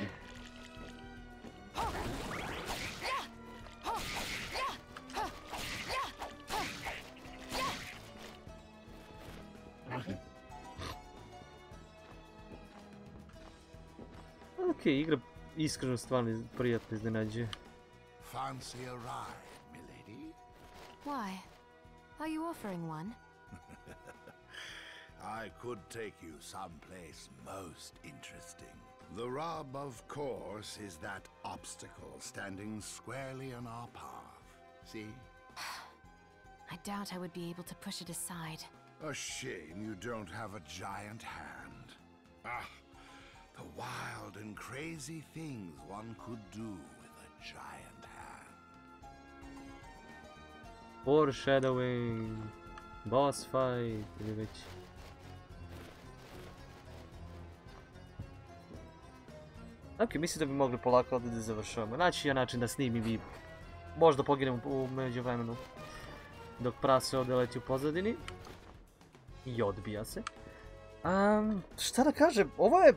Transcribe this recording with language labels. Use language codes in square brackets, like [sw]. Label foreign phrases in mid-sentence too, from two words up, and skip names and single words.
[bs] Okej, igra iskreno stvarno prijatno iznenađuje. [en] Fancy a ride, milady? Why? Are you offering one? I could take you someplace most interesting. The rub, of course, is that obstacle standing squarely in our path. See? I doubt I would be able to push it aside. A shame you don't have a giant hand. Ah, the wild and crazy things one could do with a giant hand. Foreshadowing, boss fight [bs] ili već. Ok, mislim da bi mogli polako ovdje da završavamo. Naći je način da snimim i možda poginem u međuvremenu dok prase ovdje leti u pozadini. I odbija se. Šta da kažem, ovo je...